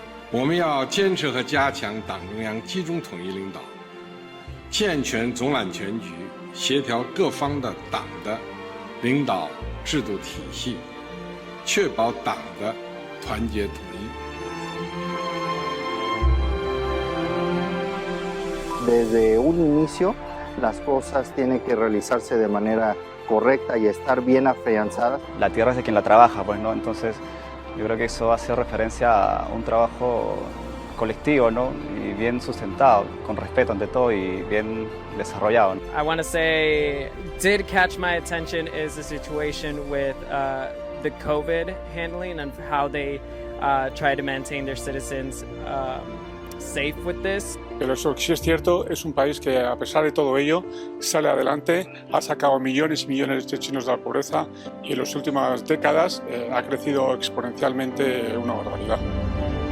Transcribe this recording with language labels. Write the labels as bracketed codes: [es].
[zh] 我们要坚持和加强党中央集中统一领导，健全总揽全局，协调各方的党的领导制度体系，确保党的团结统一。 [es] Desde un inicio, las cosas tienen que realizarse de manera correcta y estar bien afianzadas. La tierra es de quien la trabaja, pues, ¿no? Entonces, yo creo que eso hace referencia a un trabajo colectivo, ¿no? Y bien sustentado, con respeto ante todo y bien desarrollado. [en] I want to say, did catch my attention is the situation with the COVID handling and how they try to maintain their citizens safe with this. [es] Pero eso sí es cierto, es un país que a pesar de todo ello sale adelante, ha sacado millones y millones de chinos de la pobreza y en las últimas décadas ha crecido exponencialmente una barbaridad.